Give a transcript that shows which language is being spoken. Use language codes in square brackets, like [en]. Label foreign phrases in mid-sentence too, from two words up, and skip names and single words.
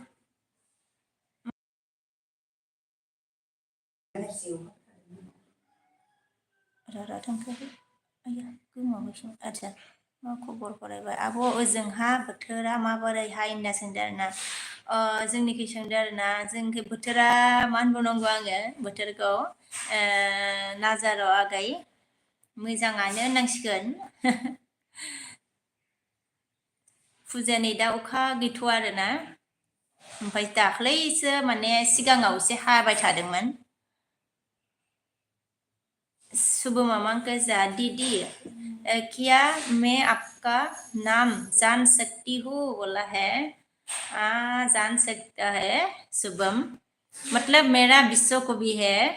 [brx] रारा थांखाबाय आया गोमाबायसो आच्छा मा खबर फरायबाय आब' ओजोंहा बोथोरा माबोरैहाय होनना सोंदों आरोना जोंनिखै सोंदों आरोना जोंखै बोथोरा मा होनबावनांगौ आङो बोथोरखौ नाजारो आगै मोजाङानो होननांसिगोन फुजानि दा अखा गैथ'आ आरोना ओमफ्राय दाख्लैसो माने सिगाङाव एसे हाबाय थादोंमोन [hi] सुबह मामा का जा दीदी क्या मैं आपका नाम जान सकती हूँ बोला है जान सकता है शुभम मतलब मेरा विश्व को भी है